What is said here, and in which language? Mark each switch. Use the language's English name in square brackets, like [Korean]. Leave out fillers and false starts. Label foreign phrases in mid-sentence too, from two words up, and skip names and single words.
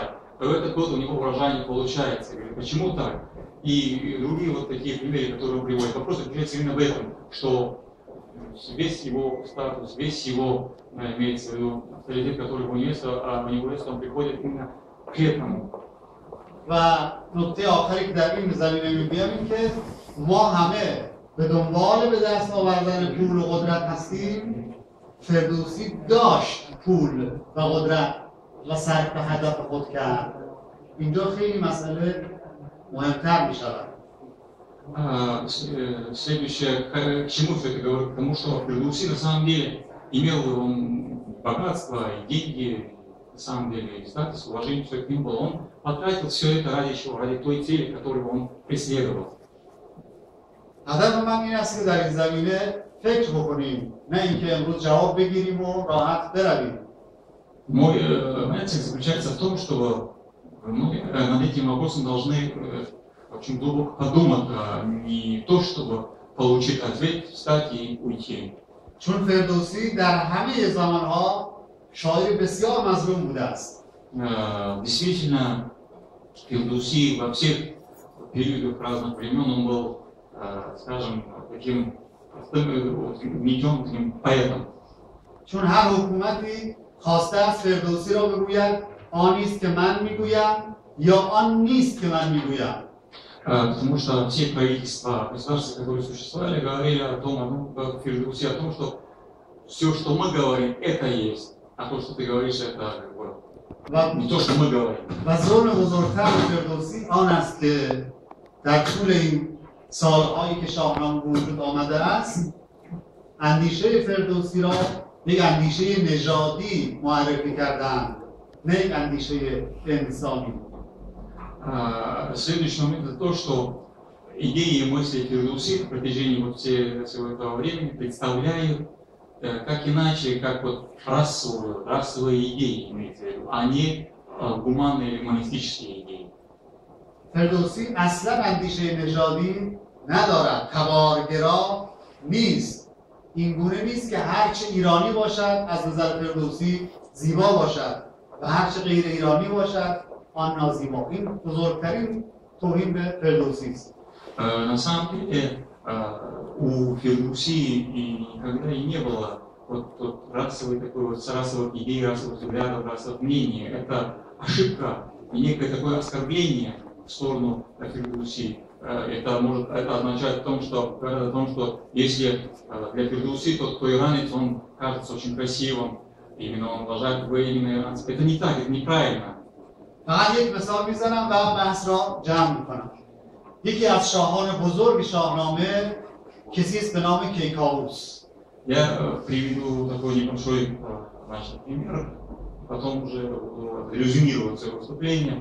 [Russian] То в этот год у него урожай не получается. Говорит, почему так? И другие вот такие примеры, которые он приводит. Вопрос заключается именно в этом, что весь его статус, весь его, имеется в виду, авторитет, который у него есть, он приходит именно к этому. [Persian] و نکته آخری که در این زمینه میگم این که ما همه به دنبال به دست آوردن پول و قدرت هستیم. فردوسی داشت پول و قدرت و صرف هدف خود کرد. اینجا خیلی مسئله مهمتر می شود. [Russian] Следующее, к чему все это говорит? К тому, что Фирдауси на самом деле имел он богатство, и деньги, на самом деле, и статус, уважение, все к нему было. Он потратил все это ради чего? Ради той цели, которую он преследовал. [Persian] هدف من این است که در این زمینه فکر بکنیم، نه اینکه امروز جواب بگیریم و راحت برویم. [Russian] Моя цель заключается в том, что мы над этим вопросом должны очень глубоко подумать, не то, чтобы получить ответ, встать и уйти. [Persian] چون فردوسی در همه زمانها شاعر بسیار مظلوم بوده است. [Russian] Действительно, Фирдауси во всех периодах разных времен он был, скажем, таким простым, таким поэтом. [Persian] چون هر حکومتی خواسته است فردوسی را بگوید آن است که من میگویم یا آن نیست که من میگویم. [Russian] Потому что все правительства, государства, которые существовали, говорили о том, Фирдауси, о том, что все, что мы говорим, это есть, а то, что ты говоришь, это не то, что мы говорим. [Persian] و ظلم بزرگتر فردوسی آن است که در طول این سالهایی که شاهنامه وجود آمده است اندیشه فردوسی را یک اندیشه نژادی معرفی کردند، نه یک اندیشه انسانی. [Russian] Следующий момент это то, что идеи и мысли Фирдауси на протяжении всего этого времени представляют как иначе, как расовые идеи, имеется в виду, а не гуманные или монистические идеи. [Persian] فردوسی اصلا اندیشه نژادی ندارد، تبارگرا نیست. این گونه نیست که هرچه ایرانی باشد از نظر فردوسی زیبا باشد و هرچه غیر ایرانی باشد آن نازیبا. این بزرگترین توهین به فردوسی است. [Russian] На самом деле у Фирдауси никогда и не было расовой идеи, расовых взглядов, расовых мнений. Это ошибка и некое такое оскорбление в сторону Фирдауси. Это означает о том, что если для Фирдауси тот, кто иранец, он кажется очень красивым, именно он уважает именно иранцев. Это не так, это неправильно. [Persian] فقط یک مثال میزنم و بحث را جمع میکنم. یکی از شاهان بزرگ شاهنامه کسی است به نام کیکاووس. [Russian] Я приведу такой небольшой пример, потом уже резюмировать свое выступление.